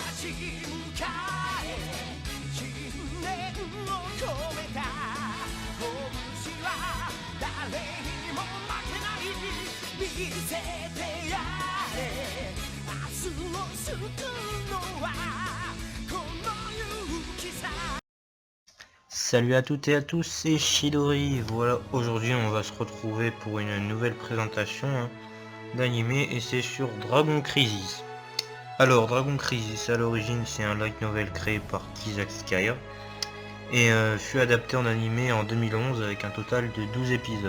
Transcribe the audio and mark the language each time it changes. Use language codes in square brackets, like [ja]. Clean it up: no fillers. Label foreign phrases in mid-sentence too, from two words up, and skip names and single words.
[ja] 迎え信念を込めた拳は誰にも負けない見せてやれ明日を救うのはこの勇気さ。 [fr] Salut à toutes et à tous, c'est Chidori. Voilà, aujourd'hui on va se retrouver pour une nouvelle présentation d'animé et c'est sur Dragon Crisis. Alors Dragon Crisis à l'origine c'est un light novel créé par Kizak Skyer et fut adapté en animé en 2011 avec un total de 12 épisodes.